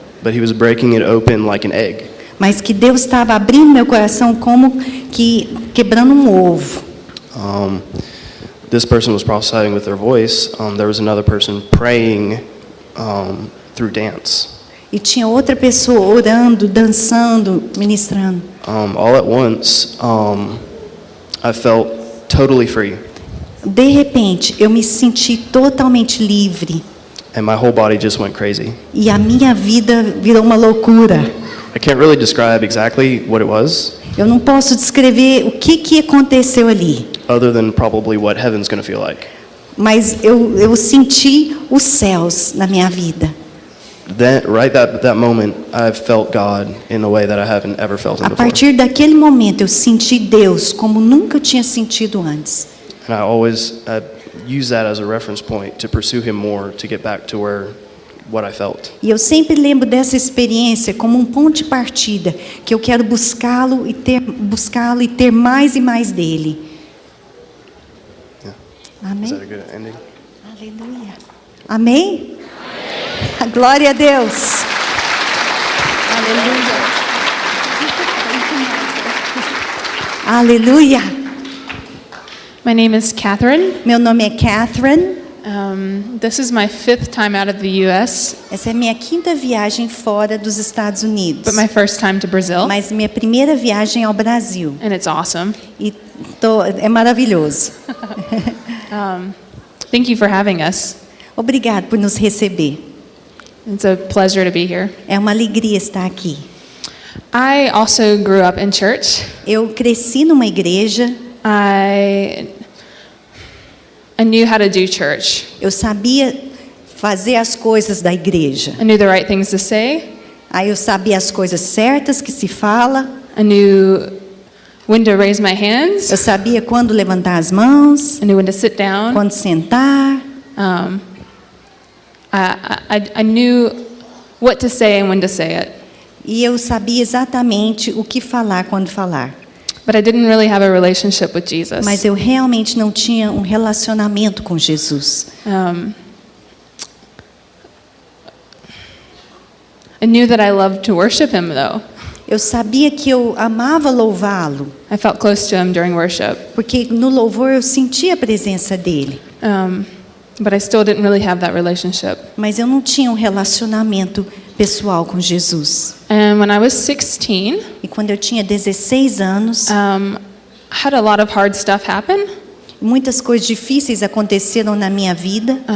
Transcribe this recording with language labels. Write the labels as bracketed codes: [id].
[en] but he was breaking it open like an egg. [pt] mas que Deus estava abrindo meu coração como que quebrando um ovo. [en] This person was prophesying with their voice. There was another person praying through dance. [pt] E tinha outra pessoa orando, dançando, ministrando. [en] All at once, I felt totally free, [pt] De repente, eu me senti totalmente livre. [en] and my whole body just went crazy. [pt] E a minha vida virou uma loucura. [en] I can't really describe exactly what it was, [pt] Eu não posso descrever o que aconteceu ali. [en] other than probably what heaven's going to feel like. [pt] Mas eu senti os céus na minha vida. [en] That moment, I felt God in a way that I haven't ever felt Him [pt] A [en] before. [pt] partir daquele momento, eu senti Deus como nunca tinha sentido antes. [en] And use that as a reference point to pursue him more, to get back to what I felt. [pt] E eu sempre lembro dessa experiência como um ponto de partida, que eu quero buscá-lo e ter mais e mais dele. [en] Yeah. [pt] Amém? [en] Is that a good ending? [pt] Aleluia. Amém? Glória a Deus. Aleluia. Aleluia. [en] My name is Catherine. [pt] Meu nome é Catherine. [en] This is my 5th time out of the U.S., [pt] Essa é a minha quinta viagem fora dos Estados Unidos. [en] but my first time to Brazil, [pt] Mas minha primeira viagem ao Brasil. [en] and it's awesome. [pt] E é maravilhoso. [en] Thank you for having us. [pt] Obrigado por nos receber. [en] It's a pleasure to be here. [pt] É uma alegria estar aqui. [en] I also grew up in church. [pt] Eu cresci numa igreja. [en] I knew how to do church. [pt] Eu sabia fazer as coisas da igreja. [en] I knew the right things to say. [pt] Aí eu sabia as coisas certas que se fala. [en] I knew when to raise my hands. [pt] Eu sabia quando levantar as mãos, [en] I knew when to sit down. [pt] quando sentar. [en] I knew what to say and when to say it. [pt] E eu sabia exatamente o que falar quando falar. [en] But I didn't really have a relationship with Jesus. [pt] Mas eu realmente não tinha um relacionamento com Jesus. [en] I knew that I loved to worship him, though. [pt] Eu sabia que eu amava louvá-lo, [en] I felt close to him during worship. [pt] porque no louvor eu sentia a presença dele. [en] But I still didn't really have that relationship. [pt] Mas eu não tinha um relacionamento pessoal com Jesus. [en] And when I was 16, [pt] E quando eu tinha 16 anos, [en] I had a lot of hard stuff happen. [pt] muitas coisas difíceis aconteceram na minha vida.